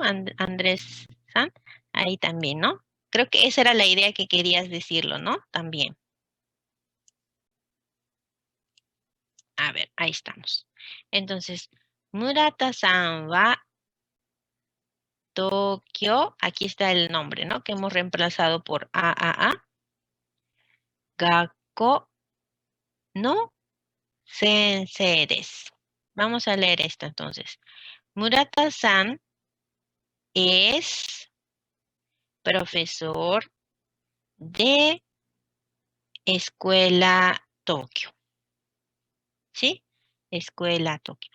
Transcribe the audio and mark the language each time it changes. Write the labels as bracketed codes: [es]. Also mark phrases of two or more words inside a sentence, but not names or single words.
[es] Andrés San, ahí también, ¿no? Creo que esa era la idea que querías decirlo, ¿no? También. A ver, ahí estamos. Entonces, Murata-san wa Tokio, aquí está el nombre, ¿no? Que hemos reemplazado por AAA. [ja] 学校の先生です. [es] Vamos a leer esto entonces. Murata-san es profesor de Escuela Tokio. ¿Sí? Escuela Tokio.